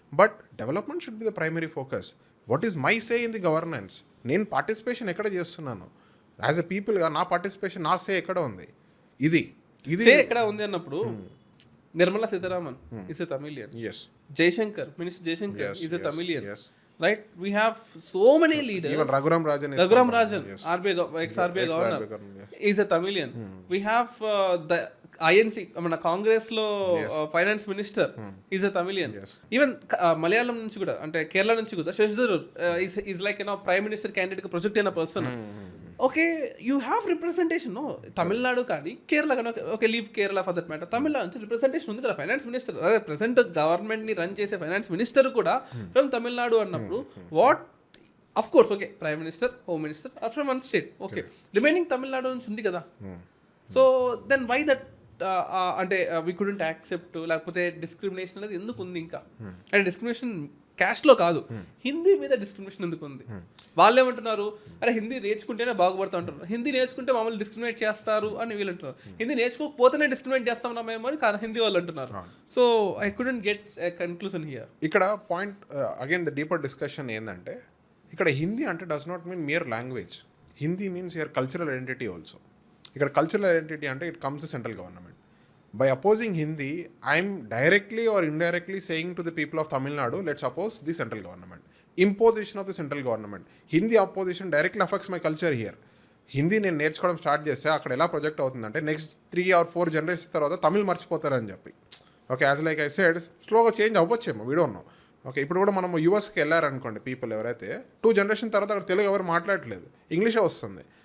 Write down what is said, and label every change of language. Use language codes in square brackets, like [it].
[en] But development should be the primary focus. What is my say in the governance? [te] నేను participation ఎక్కడ చేస్తున్నాను as a పీపుల్గా? నా participation, నా సే ఎక్కడ ఉంది? ఇది ఎక్కడ ఉంది అన్నప్పుడు [en] Nirmala Sitharaman is a Tamilian. Jaishankar, minister Jaishankar is a Tamilian. Right, we have so many leaders. Even Raghuram Rajan RBI ex-RBI governor is a Tamilian. We have the INC, Congress lo finance minister is a Tamilian. Even Malayalam [te] nunchi kuda, ante Kerala nunchi kuda [en] Shashidhar is like, you know, prime minister candidate ka project అయిన person. Okay, you have representation, no? [te] Tamil Nadu కానీ కేరళ కానీ, [en] okay leave Kerala for that matter, [te] Tamil Nadu నుంచి representation ఉంది కదా. Finance minister, present government ని run చేసే finance minister కూడా from Tamil Nadu అన్నప్పుడు what, of course okay prime minister, home minister or from one state, okay remaining Tamil Nadu నుంచి ఉంది కదా. [en] so then why that అంటే we couldn't accept, [te] లేకపోతే డిస్క్రిమినేషన్ అనేది ఎందుకు ఉంది ఇంకా? అంటే డిస్క్రిమినేషన్ క్యాస్ట్లో కాదు, హిందీ మీద డిస్క్రిమినేషన్ ఎందుకు ఉంది? వాళ్ళు ఏమంటున్నారు, అరే హిందీ నేర్చుకుంటేనే బాగుపడతా అంటున్నారు, హిందీ నేర్చుకుంటే మమ్మల్ని డిస్క్రిమినేట్ చేస్తారు అని వీళ్ళు అంటున్నారు. హిందీ నేర్చుకోకపోతేనే డిస్క్రిమినేట్ చేస్తాం మేము అని హిందీ వాళ్ళు అంటున్నారు. [en] So I couldn't get conclusion here. [te] ఇక్కడ point again the deeper discussion ఏంటంటే, ఇక్కడ హిందీ అంటే [en] Does not mean mere language. Hindi means your cultural identity also. [te] ఇక్కడ కల్చరల్ ఐడెంటిటీ అంటే [en] It comes the central government. By opposing Hindi, I am directly or indirectly saying to the people of Tamil Nadu, let's oppose the central government. Imposition of the central government. Hindi opposition directly affects my culture here. [te] Hindi నేను నేర్చుకోవడం start చేస్తే అక్కడ ఎలా project అవుతుందంటే next 3 or 4 generation తర్వాత తమిళ్ మర్చిపోతారని చెప్పి. Okay, as like I said స్లోగా change అవ్వచ్చేమో, we don't know. Okay, ఇప్పుడు కూడా మనం యూఎస్కి వెళ్ళారనుకోండి పీపుల్ ఎవరైతే 2 జనరేషన్ తర్వాత అక్కడ తెలుగు ఎవరు మాట్లాడట్లేదు, ఇంగ్లీషే వస్తుంది.